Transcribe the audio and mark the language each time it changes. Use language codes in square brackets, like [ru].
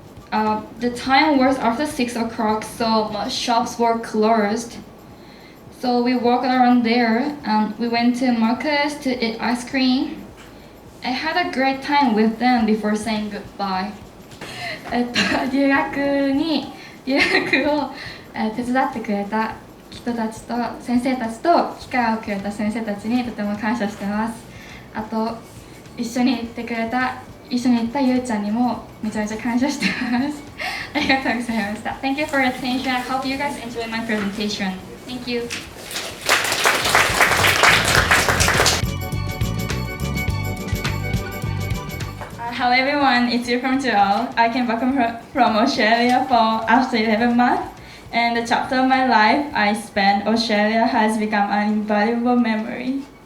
[en] The time was after 6 o'clock, so most shops were closed. So we walked around there and we went to markets to eat ice cream. I had a great time with them before saying goodbye. [ja] 留学を手伝ってくれた人たちと先生たちと機会をくれた先生たちにとても感謝してます。あと一緒に行ったゆうちゃんにもめちゃめちゃ感謝してます。ありがとうございました。 [en] Thank you for your attention. I hope you guys enjoy my presentation. Thank you. I Hello everyone, it's you from Joel. I came back from Australia for after 11 months, and the chapter of my life I spent Australia has become an invaluable memory.